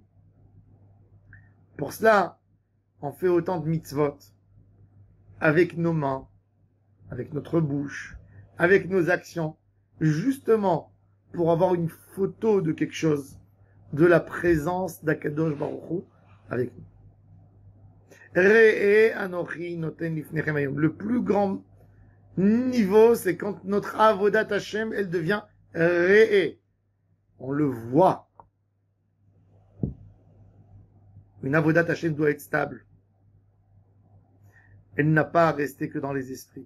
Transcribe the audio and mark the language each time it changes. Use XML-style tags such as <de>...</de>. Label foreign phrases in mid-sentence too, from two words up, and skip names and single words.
<fr>Pour cela, on fait autant de mitzvot avec nos mains, avec notre bouche, avec nos actions, justement pour avoir une photo de quelque chose, de la présence d'Akadosh Baruch Hu avec nous.</fr> <he>ראה אנכי נותן לפניכם היום.</he> <fr>Le plus grand niveau, c'est quand notre</fr> <he>עבודת השם,</he> <fr>elle devient re'e. On le voit. Une</fr> <he>עבודת השם</he> <fr>doit être stable. Elle n'a pas à rester que dans les esprits.</fr>